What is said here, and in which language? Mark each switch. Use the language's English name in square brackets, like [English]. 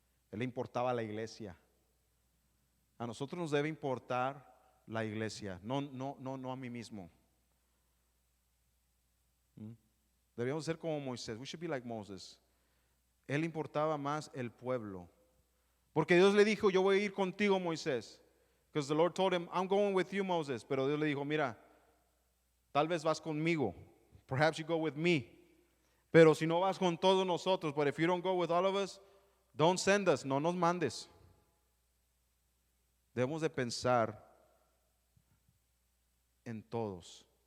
[Spanish] Él le importaba la iglesia. A nosotros nos debe importar la iglesia, no a mí mismo. Debíamos ser como Moisés. [English] We should be like Moses. [Spanish] Él importaba más el pueblo. Porque Dios le dijo, yo voy a ir contigo, Moisés. [English] Because the Lord told him, I'm going with you, Moses. [Spanish] Pero Dios le dijo, mira, tal vez vas conmigo. [English] Perhaps you go with me. [Spanish] Pero si no vas con todos nosotros, [English] but if you don't go with all of us, don't send us, [Spanish] no nos mandes. Debemos de pensar en todos.